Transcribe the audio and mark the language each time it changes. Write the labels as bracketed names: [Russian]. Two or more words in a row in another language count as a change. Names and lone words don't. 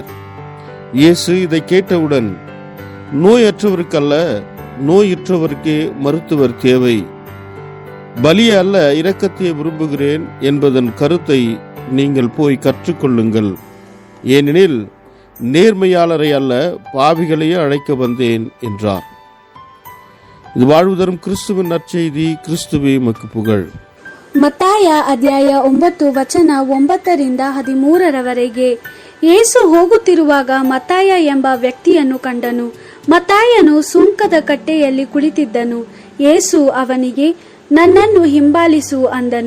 [Tamil] இயேசு இதை கேட்டவுடன், நோயற்றவருக்கல்ல, நோயுற்றவருக்கே மருத்துவர் தேவை, பலியை அல்ல இரக்கத்தை விரும்புகிறேன் என்பதன் கருத்தை நீங்கள் போய் கற்றுக்கொள்ளுங்கள். ஏனெனில் நேர்மையாளரை அல்ல, பாவிகளையே அழைக்க வந்தேன் என்றார். இது வாழ்வு தரும் கிறிஸ்துவின் நற்செய்தி. கிறிஸ்துவே உமக்கு புகழ். [Kannada] ಮತ್ತಾಯ ಅಧ್ಯಾಯ 9 ವಚನ 9-13 ಯೇಸು ಹೋಗುತ್ತಿರುವಾಗ ಮತ್ತಾಯ ಎಂಬ ವ್ಯಕ್ತಿಯನ್ನು ಕಂಡನು. ಮತ್ತಾಯನು ಸುಂಕದ ಕಟ್ಟೆಯಲ್ಲಿ ಕುಳಿತಿದ್ದನು. ಯೇಸು ಅವನಿಗೆ, ನನ್ನನ್ನು ಹಿಂಬಾಲಿಸು ಅಂದನು.